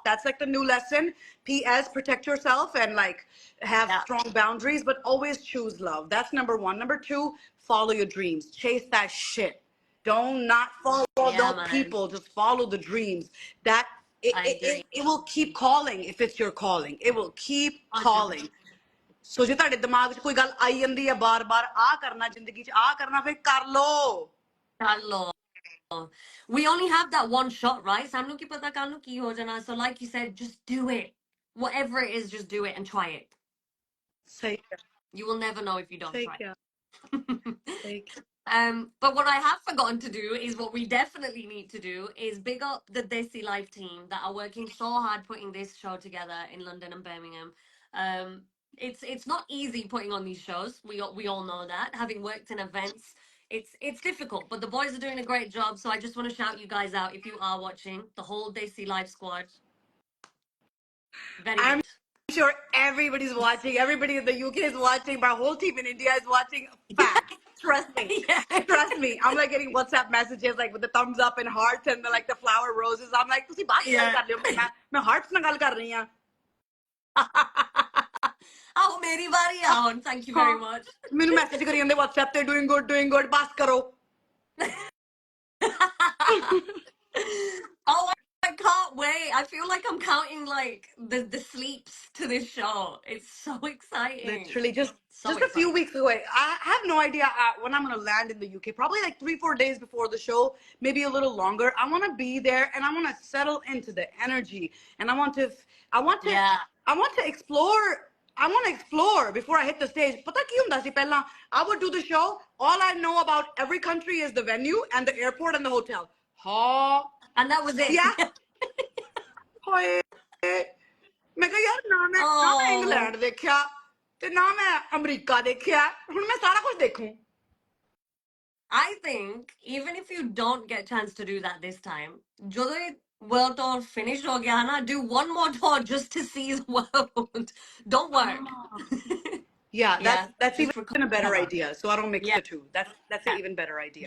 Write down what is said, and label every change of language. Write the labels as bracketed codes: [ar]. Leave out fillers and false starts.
[en] That's like the new lesson. P.S. Protect yourself and like have Yeah. strong boundaries, but always choose love. That's number one. Number two, follow your dreams. Chase that shit. Don't not follow Yeah, those man. people. Just follow the dreams. That I agree. It will keep calling if it's your calling. It will keep calling. 100%. [pa] ਸੋ ਜੇ ਤੁਹਾਡੇ ਦਿਮਾਗ 'ਚ ਕੋਈ ਗੱਲ ਆਈ ਜਾਂਦੀ ਹੈ ਬਾਰ-ਬਾਰ ਆ ਕਰਨਾ ਜ਼ਿੰਦਗੀ 'ਚ ਆ ਕਰਨਾ ਫਿਰ ਕਰ ਲੋ. [en] Hello. We only have that one shot, right? Samnu ki pata kalu ki ho jana. So like you said, just do it. Whatever it is, just do it and try it. [pa] ਸਹੀ ਕਿਹਾ [en] You will never know if you don't [pa] ਸਹੀ [en] try. [pa] ਕਿਹਾ ਸਹੀ ਕਿਹਾ. [en] But what I have forgotten to do is what we definitely need to do is big up the Desi Life team that are working so hard putting this show together in London and Birmingham. It's not easy putting on these shows. We all know that. Having worked in events, it's difficult, but the boys are doing a great job. So I just want to shout you guys out if you are watching the whole Desi Life squad. Very I'm good. sure everybody's watching. Everybody in the UK is watching. My whole team in India is watching. Facts. Trust me. Yeah. Trust me. I'm like getting WhatsApp messages like with the thumbs up and hearts and the flower roses. [pa] I'm like, ਤੁਸੀਂ ਬਾਤ ਗੱਲ ਕਰ ਲਿਓ ਮੈਂ hearts ਨਾਲ ਗੱਲ ਕਰ ਰਹੀ ਹਾਂ. [en] Oh, meri bari aun. Thank you very much. [pa] ਮੈਨੂੰ ਮੈਸੇਜ ਕਰੀ ਜਾਂਦੇ WhatsApp ਤੇ doing good ਬਸ ਕਰੋ. [en] Oh, I can't wait. I feel like I'm counting like the sleeps to this show. It's so exciting. Literally just So a few weeks away. I have no idea when I'm going to land in the UK. Probably like 3-4 days before the show, maybe a little longer. I want to be there and I want to settle into the energy and I want to explore. I want to explore before I hit the stage. Pata ki hunda si pehla I would do the show. All I know about every country is the venue and the airport and the hotel. And that was it. Yeah. [pa] ਹੋਏ ਮੈਂ ਕਿਹਾ ਯਾਰ ਨਾ ਮੈਂ England ਦੇਖਿਆ ਤੇ ਨਾ ਮੈਂ ਅਮਰੀਕਾ ਦੇਖਿਆ ਹੁਣ ਮੈਂ ਸਾਰਾ ਕੁਝ ਦੇਖੂੰ. [en] I think even if you don't get a chance to do that this time, ਜਦੋਂ world tour finished ho gaya na, do one more tour just to see the world. Don't work. Yeah, that's just even a better recover. idea. So I don't mix the two. That's an even better idea.